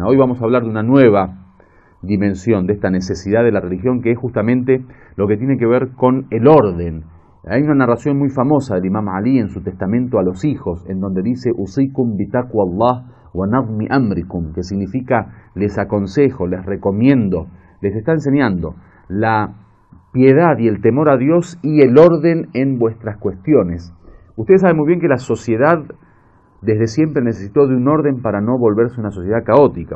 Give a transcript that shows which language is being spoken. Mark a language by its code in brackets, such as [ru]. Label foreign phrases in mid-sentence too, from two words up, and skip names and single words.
[es] Hoy vamos a hablar de una nueva dimensión de esta necesidad de la religión, que es justamente lo que tiene que ver con el orden. Hay una narración muy famosa del Imam Ali en su testamento a los hijos, en donde dice [ar] أوصيكم بتقوى الله ونظم أمركم, [es] que significa les aconsejo, les recomiendo, les está enseñando la piedad y el temor a Dios y el orden en vuestras cuestiones. Ustedes saben muy bien que la sociedad desde siempre necesitó de un orden para no volverse una sociedad caótica.